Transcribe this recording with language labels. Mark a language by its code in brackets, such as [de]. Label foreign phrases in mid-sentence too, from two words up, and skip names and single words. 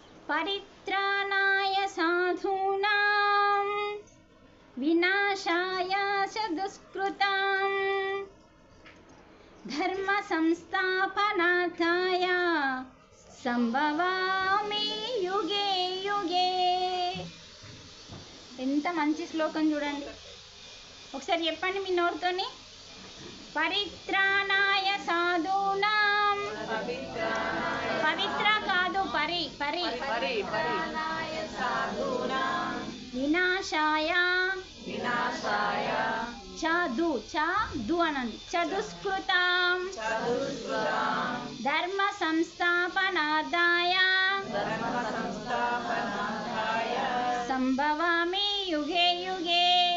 [sa] పరిత్రాణాయ సాధూనాం వినాశాయ చ దుష్కృతాం ధర్మ సంస్థాపనార్థాయ సంభవామి యుగే యుగే. [te] ఎంత మంచి శ్లోకం చూడండి, ఒకసారి చెప్పండి మీ నోరుతోని. [sa] పరిత్రాణాయ సాధూనాం, [te] పవిత్ర కాదు పరి పరి, [sa] వినాశాయ [te] చదు చదు అనండి, [sa] చదుష్కృతాం ధర్మ సంస్థాపనార్థాయ సంభవామి యుగే యుగే.